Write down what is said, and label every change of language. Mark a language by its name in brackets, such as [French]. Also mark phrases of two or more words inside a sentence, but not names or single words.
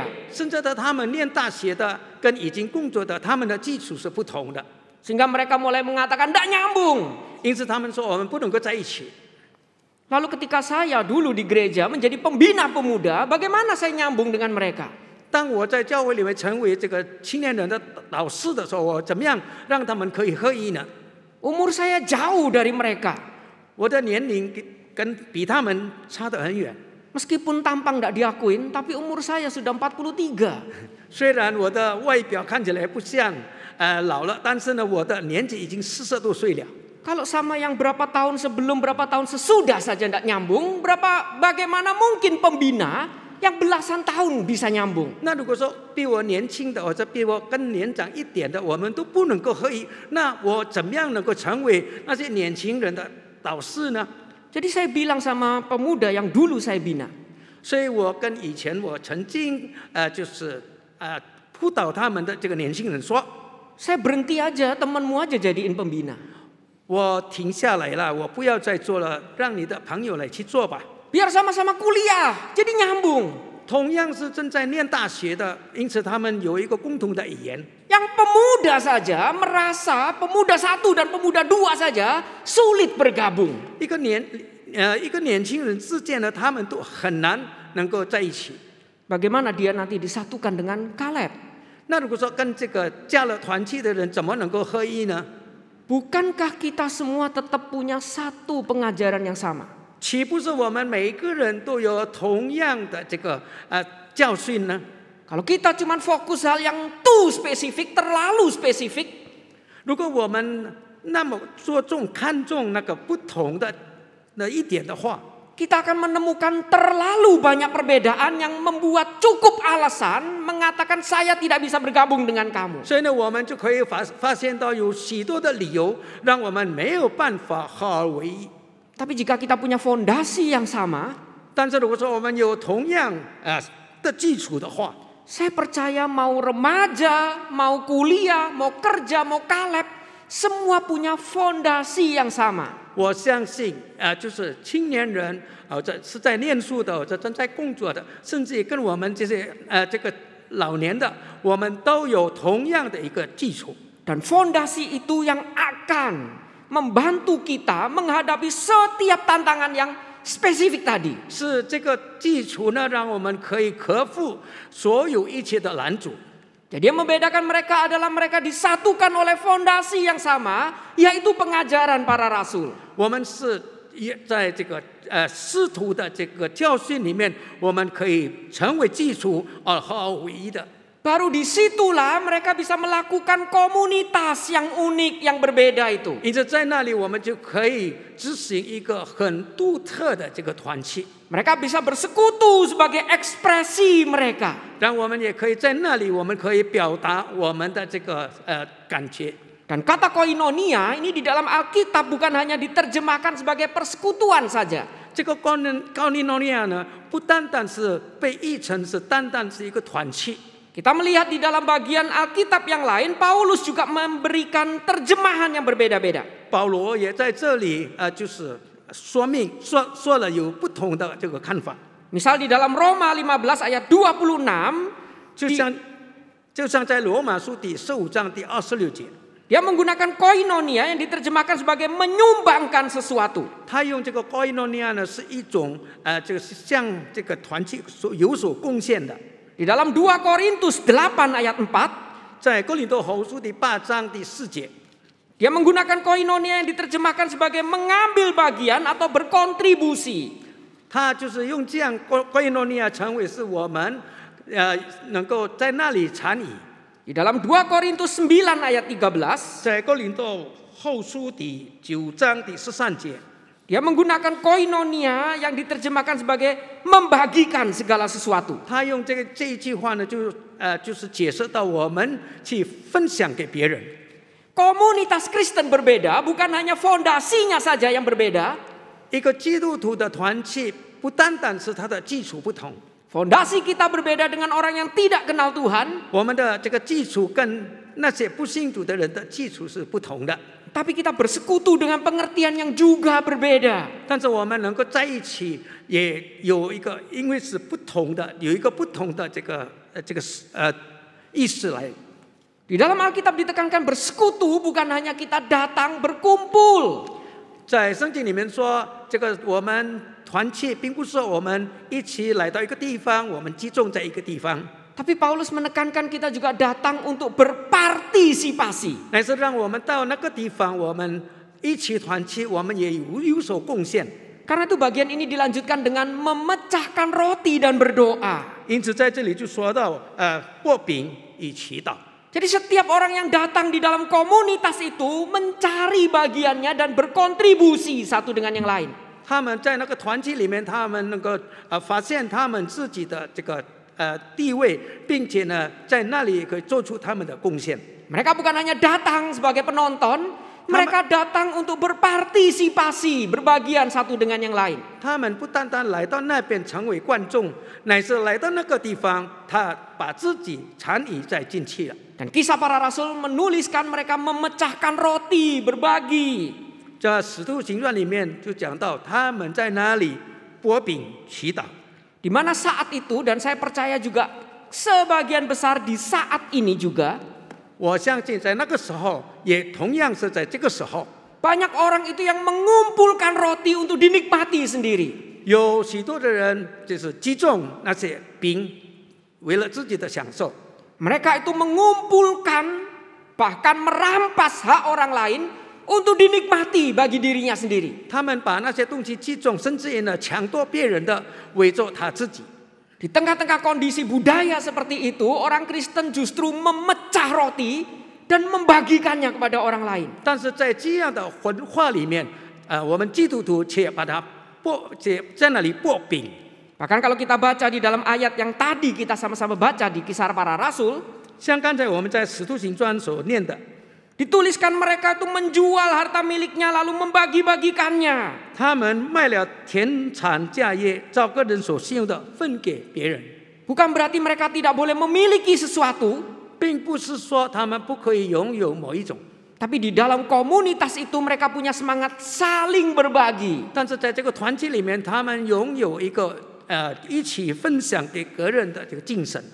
[Chinese] 甚至他们念大学的跟已经工作的他们的基础是不同的， [Indonesian] Sehingga mereka mulai mengatakan tidak nyambung. [Chinese] 因此他们说我们不能够在一起。 [Indonesian] Lalu ketika saya dulu di gereja menjadi pembina pemuda, bagaimana saya nyambung dengan mereka? [Chinese] 当我在教会里面成为这个青年人的导师的时候，我怎么样让他们可以合一呢？ [Indonesian] Umur saya jauh dari mereka. [Chinese] 我的年龄比他们差得很远。 [Indonesian] Meskipun tampang tidak diakuin, tapi umur saya sudah 43. [Chinese] 虽然我的外表看起来不像老了，但是呢，我的年纪已经40多岁了。 [Indonesian] Kalau sama yang berapa tahun sebelum, berapa tahun sesudah saja tidak nyambung, bagaimana mungkin pembina yang belasan tahun bisa nyambung? [Chinese] 那如果说比我年轻的或者比我更年长一点的，我们都不能够合一，那我怎么样能够成为那些年轻人的导师呢？ [Indonesian] Jadi saya bilang sama pemuda yang dulu saya bina. [Chinese] 所以我跟以前我曾经就是辅导他们的这个年轻人说， [Indonesian] Saya berhenti aja, temanmu aja jadiin pembina. [Chinese] 我停下来了，我不要再做了，让你的朋友来去做吧。 [Indonesian] Biar sama-sama kuliah, jadi nyambung. [Chinese] 同样是正在念大学的，因此他们有一个共同的语言。 [Indonesian] Yang pemuda saja merasa pemuda 1 dan pemuda 2 saja sulit bergabung. [Chinese] 一个年轻人之间呢，他们都很难能够在一起。 [Indonesian] Bagaimana dia nanti disatukan dengan Kaleb? [Chinese] 那如果说跟这个加了团契的人怎么能够合一呢？ [Indonesian] Bukankah kita semua tetap punya satu pengajaran yang sama? [Chinese] 岂不是我们每一个人都有同样的这个教训呢？ [Indonesian] Kalau kita cuma fokus hal yang too spesifik, terlalu spesifik, [Chinese] 如果我们那么看重那个不同的那一点的话， [Indonesian] kita akan menemukan terlalu banyak perbedaan yang membuat cukup alasan mengatakan saya tidak bisa bergabung dengan kamu. [Chinese] 所以呢，我们就可以发现到有许多的理由，让我们没有办法合而为一。 [Indonesian] Tapi jika kita punya fondasi yang sama, [Chinese] 但是如果说我们有同样的基础的话， [Indonesian] saya percaya mau remaja, mau kuliah, mau kerja, mau Kaleb, semua punya fondasi yang sama. [Chinese] 我相信就是青年人是在念书的，或者正在工作的，甚至也跟我们这些这个老年的，我们都有同样的一个基础。 [Indonesian] Dan fondasi itu yang akan membantu kita menghadapi setiap tantangan yang spesifik tadi. [Chinese] 是这个基础呢，让我们可以克服所有一切的难阻。 [Indonesian] Jadi yang membedakan mereka adalah mereka disatukan oleh fondasi yang sama, yaitu pengajaran para rasul. [Chinese] 我们是在这个师徒的这个教训里面，我们可以成为基础而合而为一的。 [Indonesian] Baru disitulah mereka bisa melakukan komunitas yang unik, yang berbeda itu. [Chinese] 因此在那里我们就可以执行一个很独特的这个团契。 [Indonesian] Mereka bisa bersekutu sebagai ekspresi mereka. [Chinese] 让我们也可以在那里，我们可以表达我们的这个感觉。 [Indonesian] Dan kata koinonia ini di dalam Alkitab bukan hanya diterjemahkan sebagai persekutuan saja. [Chinese] 这个koinonia呢，不单单是被译成是单单是一个团契。 [Indonesian] Kita melihat di dalam bagian Alkitab yang lain, Paulus juga memberikan terjemahan yang berbeda-beda. [Chinese] 保罗也在这里就是说了有不同的这个看法。 [Indonesian] Misal di dalam Roma 15 ayat 26, [Chinese] 就像在罗马书第15章第26节， [Indonesian] dia menggunakan koinonia yang diterjemahkan sebagai menyumbangkan sesuatu. [Chinese] 他用这个 koinonia 呢是一种这个向这个团契有所贡献的。 [Indonesian] Di dalam 2 Korintus 8 ayat 4, [Chinese] 在哥林多后书第8章第4节， [Indonesian] dia menggunakan koinonia yang diterjemahkan sebagai mengambil bagian atau berkontribusi. [Chinese] 他就是用这样 koinonia 成为是我们能够在那里参与。 [Indonesian] Di dalam 2 Korintus 9 ayat 13, [Chinese] 在哥林多后书第9章第13节， [Indonesian] Dia menggunakan koinonia yang diterjemahkan sebagai membagikan segala sesuatu. [Chinese] 他用这一句话呢，就是解释到我们去分享给别人。 [Indonesian] Komunitas Kristen berbeda, bukan hanya fondasinya saja yang berbeda. [Chinese] 一个基督徒的团契，不单单是它的基础不同， [Indonesian] Fondasi kita berbeda dengan orang yang tidak kenal Tuhan. [Chinese] 我们的这个基础跟那些不信主的人的基础是不同的。 [Indonesian] Tapi kita bersekutu dengan pengertian yang juga berbeda. [Chinese] 但是我们能够在一起，也有一个，因为是不同的，有一个不同的意识来。 [Indonesian] Di dalam Alkitab ditekankan bersekutu bukan hanya kita datang berkumpul. [Chinese] 在圣经里面说，这个我们团契，并不是说我们一起来到一个地方，我们集中在一个地方， [Indonesian] Tapi Paulus menekankan kita juga datang untuk berpartisipasi. [Chinese] 乃是让我们到那个地方，我们一起团契，我们也有所贡献。 [Indonesian] Karena itu bagian ini dilanjutkan dengan memecahkan roti dan berdoa. [Chinese] 因此在这里就说到，擘饼与祈祷。 [Indonesian] Jadi setiap orang yang datang di dalam komunitas itu mencari bagiannya dan berkontribusi satu dengan yang lain. [Chinese] 他们在那个团契里面，他们能够发现他们自己的这个地位，并且呢，在那里可以做出他们的贡献。 [Indonesian] Mereka bukan hanya datang sebagai penonton, mereka datang untuk berpartisipasi, berbagian satu dengan yang lain. [Chinese] 他们不单单来到那边成为观众，乃是来到那个地方，他把自己参与在进去了。 [Indonesian] Dan Kisah Para Rasul menuliskan mereka memecahkan roti, berbagi. [Chinese] 在《使徒行传》里面就讲到，他们在那里擘饼祈祷。 [Indonesian] Di mana saat itu, dan saya percaya juga sebagian besar di saat ini juga, [Chinese] 我相信在那个时候，也同样是在这个时候， [Indonesian] banyak orang itu yang mengumpulkan roti untuk dinikmati sendiri. [Chinese] 有许多的人就是击中那些饼，为了自己的享受。 [Indonesian] Mereka itu mengumpulkan, bahkan merampas hak orang lain untuk dinikmati bagi dirinya sendiri. [Chinese] 他们把那些东西击中，甚至于呢抢夺别人的，为着他自己。 [Indonesian] Di tengah-tengah kondisi budaya seperti itu, orang Kristen justru memecah roti dan membagikannya kepada orang lain. [Chinese] 但是在这样的文化里面，我们基督徒却把它在那里擘饼。 [Indonesian] Bahkan kalau kita baca di dalam ayat yang tadi kita sama-sama baca di Kisah Para Rasul, [Chinese] 像刚才我们在《使徒行传》所念的， [Indonesian] dituliskan mereka itu menjual harta miliknya lalu membagi-bagikannya. [Chinese] 他们卖了田产家业，照个人所信用的分给别人， [Indonesian] Bukan berarti mereka tidak boleh memiliki sesuatu, [Chinese] 并不是说他们不可以拥有某一种， [Indonesian] tapi di dalam komunitas itu mereka punya semangat saling berbagi. [Chinese] 但是在这个团体里面，他们拥有一个一起分享给个人的这个精神。